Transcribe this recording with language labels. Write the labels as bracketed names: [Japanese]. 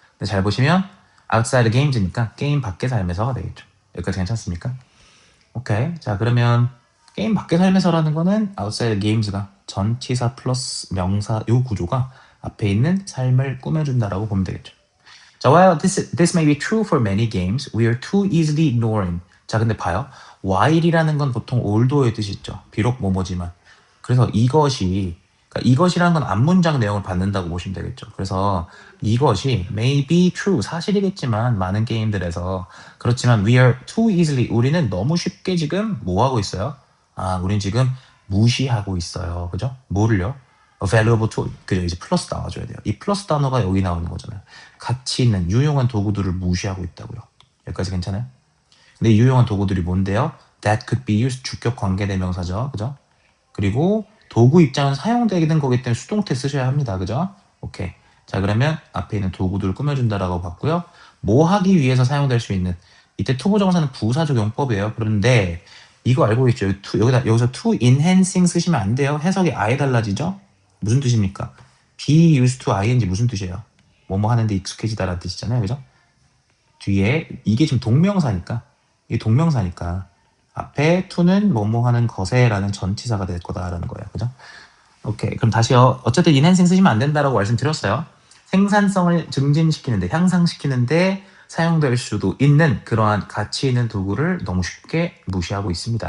[Korean] 근데 잘 보시면 outside games니까 게임 밖의 삶에서가 되겠죠. 여기까지 괜찮습니까? 오케이. 자, 그러면 게임 밖의 삶에서라는 거는 outside games가 전치사 플러스 명사 요 구조가 앞에 있는 삶을 꾸며준다라고 보면 되겠죠. [English] 자, while this may be true for many games, we are too easily ignoring. [Korean] 자, 근데 봐요. while이라는 건 보통 although의 뜻이 있죠. 비록 뭐뭐지만. 그래서 이것이라는 건 앞문장 내용을 받는다고 보시면 되겠죠. 그래서 이것이 [English] may be true, [Korean] 사실이겠지만 많은 게임들에서 그렇지만 [English] we are too easily, [Korean] 우리는 너무 쉽게 지금 뭐 하고 있어요? 우린 지금 무시하고 있어요. 그죠? 뭐를요? [English] valuable tool. [Korean] 그죠? 이제 플러스 나와줘야 돼요. 이 플러스 단어가 여기 나오는 거잖아요. 가치 있는 유용한 도구들을 무시하고 있다고요. 여기까지 괜찮아요? 근데 이 유용한 도구들이 뭔데요? [English] That could be used, [Korean] 주격 관계대명사죠. 그죠? 그리고 도구 입장은 사용되는 거기 때문에 수동태 쓰셔야 합니다. 그죠? 오케이. 자, 그러면 앞에 있는 도구들을 꾸며준다라고 봤고요. 뭐 하기 위해서 사용될 수 있는, 이때 투부정사는 부사적 용법이에요. 그런데 이거 알고 있죠? 여기서 to enhancing 쓰시면 안 돼요. 해석이 아예 달라지죠? 무슨 뜻입니까? be used to ing 무슨 뜻이에요? 뭐뭐 하는데 익숙해지다라는 뜻이잖아요. 그죠? 뒤에 이게 지금 동명사니까, 이게 동명사니까 앞에 to는 뭐뭐 하는 것에라는 전치사가 될 거다라는 거예요. 그죠? 오케이. 그럼 다시요. 어쨌든 enhancing 쓰시면 안 된다라고 말씀드렸어요. 생산성을 증진시키는데, 향상시키는데 사용될 수도 있는 그러한 가치 있는 도구를 너무 쉽게 무시하고 있습니다.